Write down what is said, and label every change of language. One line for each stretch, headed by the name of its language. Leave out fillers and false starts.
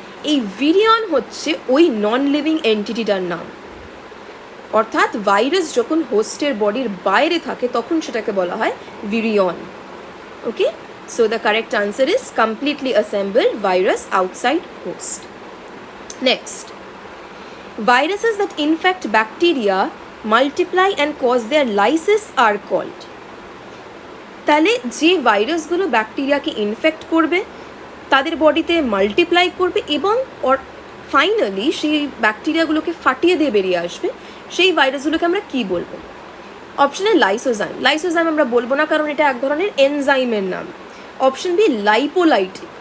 Bangla: এই ভিরিয়ন হচ্ছে ওই নন লিভিং এন্টিটিটার নাম, অর্থাৎ ভাইরাস যখন হোস্টের বডির বাইরে থাকে তখন সেটাকে বলা হয় virion.
English: Okay, so the correct answer is completely assembled virus outside host. Next, viruses that infect bacteria, multiply and cause their lysis are called.
Bangla: তাহলে যে ভাইরাসগুলো ব্যাকটেরিয়াকে ইনফেক্ট করবে, তাদের বডিতে মাল্টিপ্লাই করবে এবং ফাইনালি সেই ব্যাকটেরিয়াগুলোকে ফাটিয়ে দিয়ে বেরিয়ে আসবে, সেই ভাইরাসগুলোকে আমরা কী বলবো? অপশনে লাইসোজাইম। লাইসোজাইম আমরা বলবো না, কারণ এটা এক ধরনের এনজাইমের নাম। Option B lipolytic.